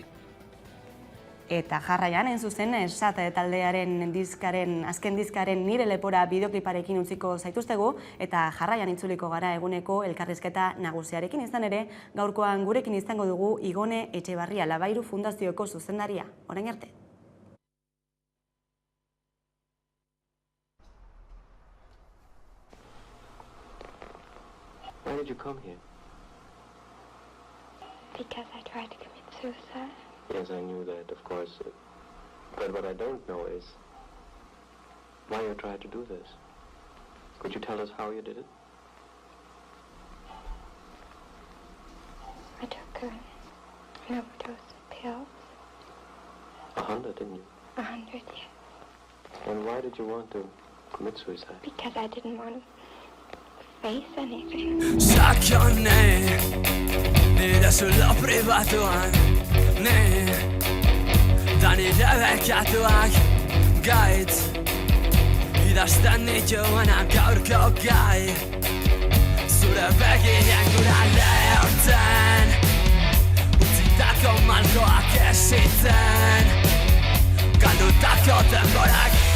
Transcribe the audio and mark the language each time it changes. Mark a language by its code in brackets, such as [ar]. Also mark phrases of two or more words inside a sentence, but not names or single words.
[eu] Eta jarraian, zuzen, Sat taldearen azken diskaren Nire lepora bideokliparekin utziko zaituztegu, eta jarraian itzuliko gara eguneko elkarrizketa nagusiarekin. Izan ere, gaurkoan gurekin izango dugu Igone Etxebarria Labairu Fundazioko zuzendaria. Orain arte. [en] Why did you come here? Because I tried to commit suicide. Yes, I knew that, of course. But what I don't know is why you tried to do this. Could you tell us how you did it? I took an overdose of pills. 100, didn't you? 100, yes. And why did you want to commit suicide? Because I didn't want to face anything. [eu] Sakone, nire sulla privatuan, ne, da nire bekatuak gaitz, idazten nituena gaurko gai, zure begien gura lehortzen, utzitako malkoak esitzen, galdutako denborak,